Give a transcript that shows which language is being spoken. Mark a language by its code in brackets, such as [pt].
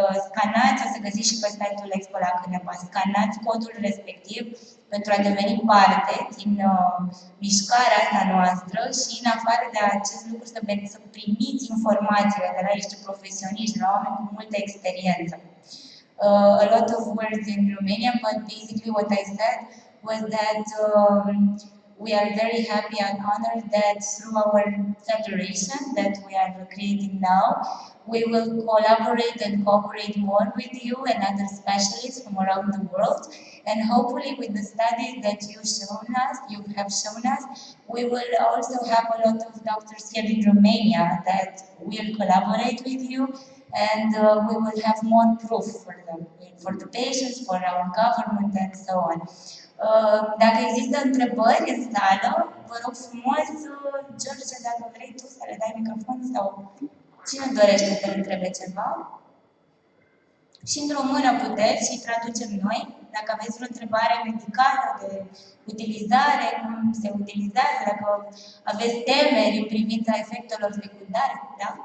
[ro] Scanați, o să găsiți și pe site-ul Expo La Canepa, scanați codul respectiv pentru a deveni parte din mișcarea asta noastră și în afară de acest lucru să primiți informațiile de la niște profesioniști, de la oameni cu multă experiență. [en] A lot of words in Romanian, but basically what I said was that we are very happy and honored that through our federation that we are creating now, we will collaborate and cooperate more with you and other specialists from around the world. And hopefully with the studies that you have shown us, we will also have a lot of doctors here in Romania that will collaborate with you, and we will have more proof for the patients, for our government, and so on. [ro] Dacă există întrebări în sală, vă rog frumos, George, dacă vrei tu să le dai microfon sau cine dorește să le întrebe ceva. Și în română puteți și traducem noi. Dacă aveți vreo întrebare medicală de utilizare, cum se utilizează, dacă aveți temeri în privința efectelor secundare, da?